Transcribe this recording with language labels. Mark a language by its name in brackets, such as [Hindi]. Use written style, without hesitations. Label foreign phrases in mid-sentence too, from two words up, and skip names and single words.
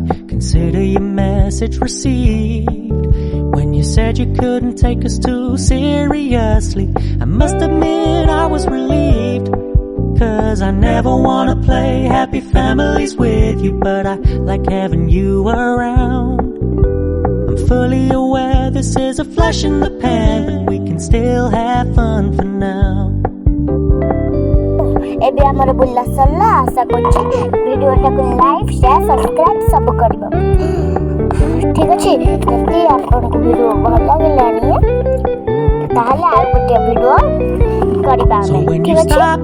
[English] Consider your message received. When you said you couldn't take us too seriously, I must admit I was relieved. 'Cause I never wanna play happy families with you, but I like having you around. I'm fully aware this is a flash in the pan, but we can still have fun for now. [Odia] ଏବେ ଆମର ବୁଲା ସରିଲା। ଆଶା କରୁଛି ଭିଡ଼ିଓଟାକୁ [English] like share subscribe [Odia] ସବୁ କରିବ। ଠିକ୍ ଅଛି, ଯଦି ଆପଣଙ୍କୁ ଭିଡ଼ିଓ ଭଲ ଲାଗିଲାନି ତାହେଲେ ଆଉ ଗୋଟେ ଭିଡ଼ିଓ କରିବା ଆମେ।